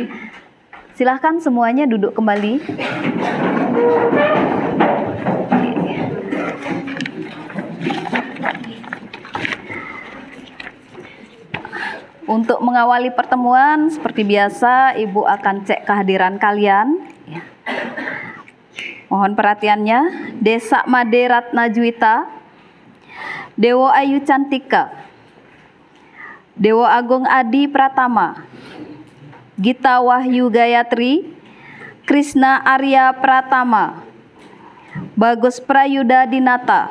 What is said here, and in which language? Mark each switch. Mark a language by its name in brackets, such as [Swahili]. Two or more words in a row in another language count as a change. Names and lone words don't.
[Indonesian] Silahkan semuanya duduk kembali. Untuk mengawali pertemuan, seperti biasa, Ibu akan cek kehadiran kalian. Ya. Mohon perhatiannya. Desa Made Ratna Juwita, Dewo Ayu Cantika, Dewo Agung Adi Pratama, Gita Wahyu Gayatri, Krishna Arya Pratama, Bagus Prayuda Dinata,